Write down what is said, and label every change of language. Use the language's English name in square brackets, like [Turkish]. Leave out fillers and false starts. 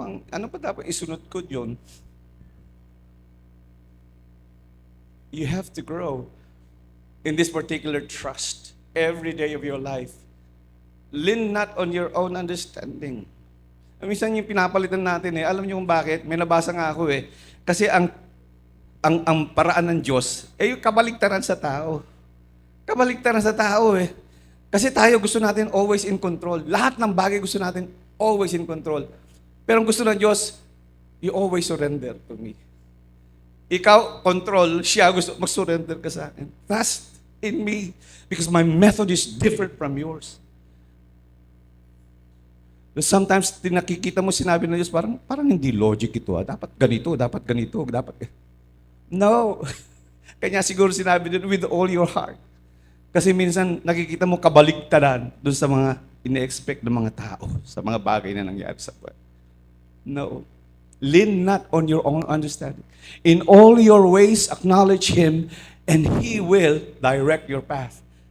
[Filipino] Ano pa dapat isunod ko yun? [English] You have to grow in this particular trust every day of your life. Lean not on your own understanding. [Filipino] Minsan yung pinapalitan natin alam niyo kung bakit? May nabasa nga ako Kasi ang paraan ng Diyos, yung kabaligtaran sa tao. Kabaligtaran sa tao Kasi tayo gusto natin [English] always in control. [Filipino] Lahat ng bagay gusto natin [English] always in control. [Filipino] Pero ang gusto ng Diyos, [English] you always surrender to me. [Filipino] Ikaw, control, siya gusto mag-surrender ka sa akin. [English] Trust in me because my method is different from yours. [Filipino] Sometimes, nakikita mo sinabi ng Diyos, parang hindi logic ito. Dapat ganito, dapat ganito, dapat. No. Kanya siguro sinabi din, [English] with all your heart. [Filipino] Kasi minsan, nakikita mo kabaligtaran doon sa mga ine-expect ng mga tao, sa mga bagay na nangyari sa buhay. [English] No. Lean not on your own understanding. In all your ways, acknowledge Him, and He will direct your path.